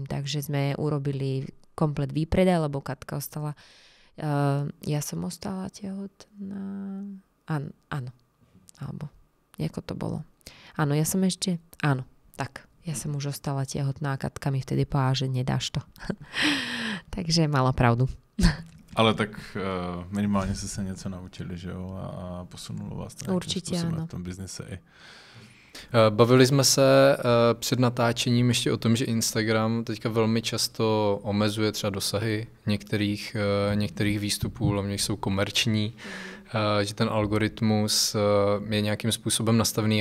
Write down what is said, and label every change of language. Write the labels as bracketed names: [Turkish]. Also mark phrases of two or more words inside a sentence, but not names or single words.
[Slovak] Takže sme urobili komplet výpredaj, lebo Katka ostala. Ja som ostala tehotná. Áno. Alebo ako to bolo. Áno, ja som ešte. Áno, tak. Ja som už ostala tehotná a Katka mi vtedy povedala, že nedáš to. Takže mala pravdu. [Czech] Ale tak minimálně jste se něco naučili, že jo? A posunulo vás to nějakým způsobem v tom biznise i. Bavili jsme se před natáčením ještě o tom, že Instagram teďka velmi často omezuje třeba dosahy některých výstupů, hlavně jsou komerční, že ten algoritmus je nějakým způsobem nastavený.